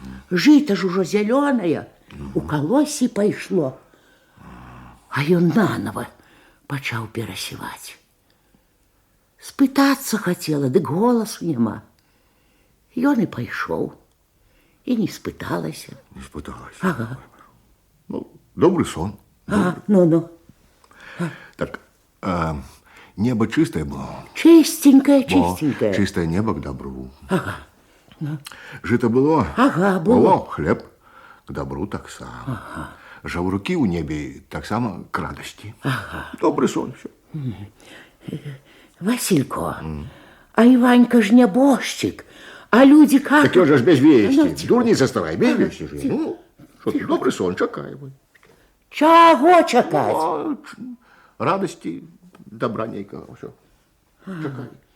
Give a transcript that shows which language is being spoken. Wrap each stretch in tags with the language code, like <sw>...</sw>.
<be>Жито ж ужо зеленое, у колосі пайшло. А ён наново пачаў перасеваць. Спытацца хотела, дык голасу няма. Ён і пайшоў, і не спыталася. Не спыталась. Ага.</be> <ru>Ну, добрый сон. А, ну. Так, небо чистое было? Чистенькое. Чистое небо к добру. Ага. Жито было? Ага, было. Хлеб к добру так само. Ага.</ru> <be>Жаўрукі ў небе так само к радости.</be> <ru>Ага. Добрый сон, все. Василько, а Иванька ж небожчик, а люди как... Так он же ж без вести. Дурница старая, без вести же. Ну, что ты, добрый сон, чакай. Чего чакать? Радости, добра нейкого, все. Чакай.</ru>